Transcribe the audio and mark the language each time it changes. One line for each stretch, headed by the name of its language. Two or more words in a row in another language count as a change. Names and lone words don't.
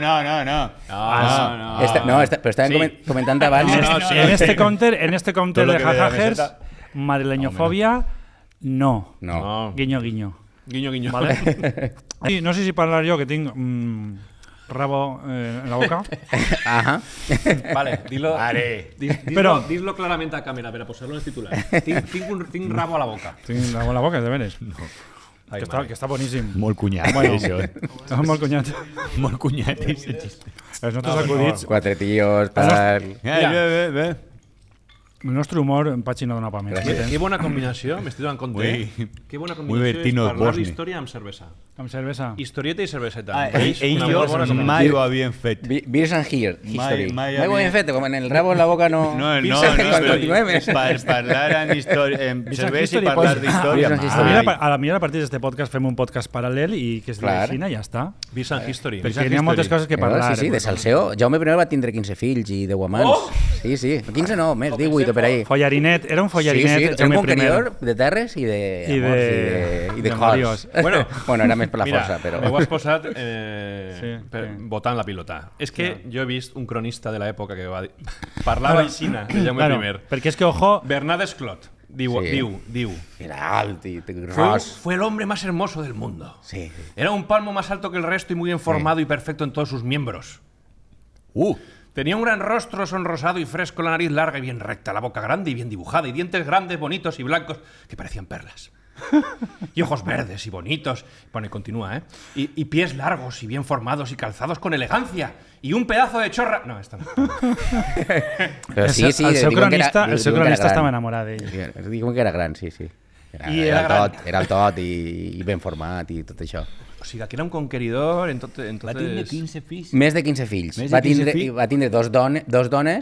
Catalan: Però estàvem comentant abans...
Spanish: En este counter de jajajers, madrileñofobia, no. Guiño, guiño. Guiño, guiño.
Catalan: ¿Vale? Sí, no sé si parlar jo, que tinc rabo en la boca. Ajá.
Spanish: Vale, dilo,
Catalan: Però-
Spanish: dilo claramente a cámara, para posarlo en el titular.
Catalan: Tinc rabo a la boca. Tinc rabo en la boca, de veres. Ai, Que està boníssim. Molt cunyat, Bueno. això. Està molt cunyat. Molt cunyat, aquest xiste. Els nostres acudits, Quatre tíos, tal... Bé. el nostre humor, en Patxi no dona pa més. Gràcies.
Spanish: Qué buena combinación, me estoy dando cuenta. Qué buena Muy combinación Bertino
Catalan: es parlar Osborne. d'història amb cervesa. Amb cervesa. Historieta i cerveseta. Ell i jo mai ho havien fet.
English: Beers and here, history.
Catalan: mai Mai ho hem fet, com en el rabo en la boca no... No, Quan continuem, parlar en cervesa i parlar
English: Beers
Catalan: d'història.
English: and history.
Catalan: A la millor a partir d'aquest podcast fem un podcast paral·lel i que es diu Clar. així i ja està.
English: Beers and History.
Catalan: Perquè n'hi ha moltes coses que parlar. Sí, de Salseo. Jaume I va tindre 15 fills i 10 amants. Sí, 15 no, més, 18 per ahí. Follarinet, era un Sí, follarinet. era un Jaume I. conqueridor de terres i de amors i de marios. cos. Bueno, era més per la Mira, força, però... m'ho has posat Sí. votant la pilota. És que jo he vist un cronista de l'època que va dir... Parlava aixina de Jaume
Spanish: Claro,
Catalan: I. perquè és que, ojo, Bernat Esclot. Diu.
Spanish: Era alto y ros. Fue el hombre más hermoso del mundo. Sí. Era un palmo más alto que el resto y muy bien formado y perfecto en todos sus miembros. Tenía un gran rostro sonrosado y fresco, la nariz larga y bien recta, la boca grande y bien dibujada, y dientes grandes, bonitos y blancos que parecían perlas. Y ojos verdes y bonitos. Bueno, y continúa, ¿eh? Y pies largos y bien formados y calzados con elegancia. Y un pedazo de chorra... No, esta no.
Catalan: Però sí, el seu diuen que cronista, era- el seu diuen que era cronista estava gran. enamorat d'ell. Diuen que era gran, sí. I era gran. Era el tot i ben format i tot això. O sigui, que era un conqueridor, entonces... Va tindre 15 fills. Més de 15 fills. Més de 15 fills? Va tindre dos dones.